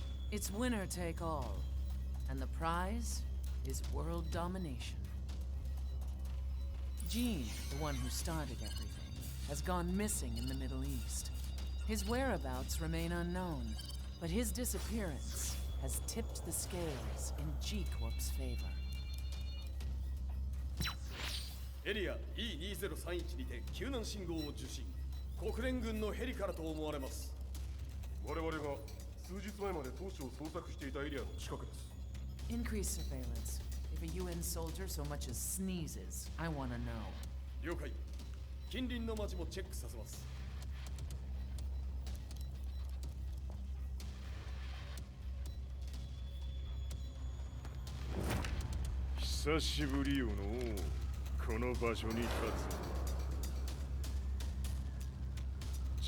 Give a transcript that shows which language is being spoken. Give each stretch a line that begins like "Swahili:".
English: It's winner take all, and the prize is world domination. Jean, the one who started everything, has gone missing in the Middle East. His whereabouts remain unknown, but his disappearance has tipped the scales in G Corp's favor.
Japanese: エリア E2031 にて救難信号を受信。国連軍のヘリからと思われます。我々が数日前まで当初を捜索していたエリアの近くです。
English: Increase surveillance. If a UN soldier so much as sneezes, I want to know.
Japanese: 了解。近隣の町もチェックさせます。久しぶりよのこの場所に立つ。